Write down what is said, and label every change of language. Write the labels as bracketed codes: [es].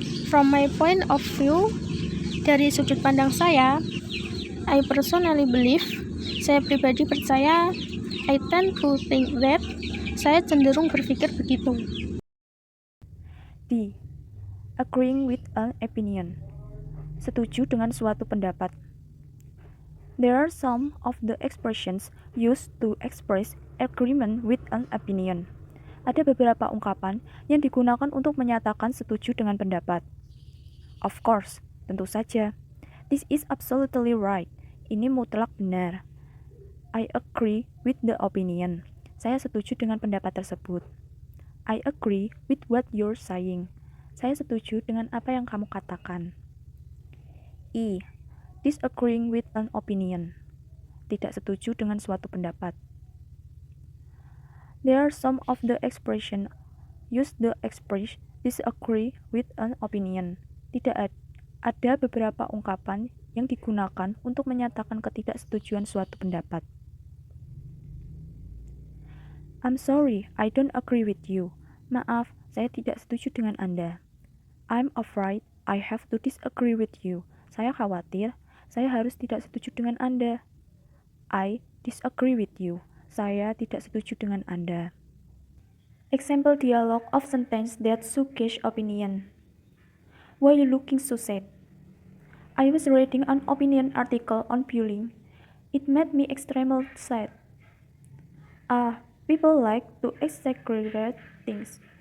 [en] From my point of view, [id] dari sudut pandang saya. [en] I personally believe, [id] saya pribadi percaya. [en] I tend to think that, [id] saya cenderung berpikir begitu. D. [en] Agreeing with an opinion. [id] Setuju dengan suatu pendapat. [en] There are some of the expressions used to express agreement with an opinion. [id] Ada beberapa ungkapan yang digunakan untuk menyatakan setuju dengan pendapat. [en] Of course, [id] tentu saja. [en] This is absolutely right. [id] Ini mutlak benar. [en] I agree with the opinion. [id] Saya setuju dengan pendapat tersebut. [en] I agree with what you're saying. [id] Saya setuju dengan apa yang kamu katakan. E. [en] Disagreeing with an opinion. [id] Tidak setuju dengan suatu pendapat. [en] There are some of the expression used to express disagree with an opinion. [id] Ada beberapa ungkapan yang digunakan untuk menyatakan ketidaksetujuan suatu pendapat. [en] I'm sorry, I don't agree with you. [id] Maaf, saya tidak setuju dengan Anda. [en] I'm afraid I have to disagree with you. [id] Saya khawatir, saya harus tidak setuju dengan Anda. [en] I disagree with you. [id] Saya tidak setuju dengan Anda. [en] Example dialogue of sentence that suggest opinion. Why are you looking so sad? I was reading an opinion article on bullying. It made me extremely sad. People like to exaggerate things.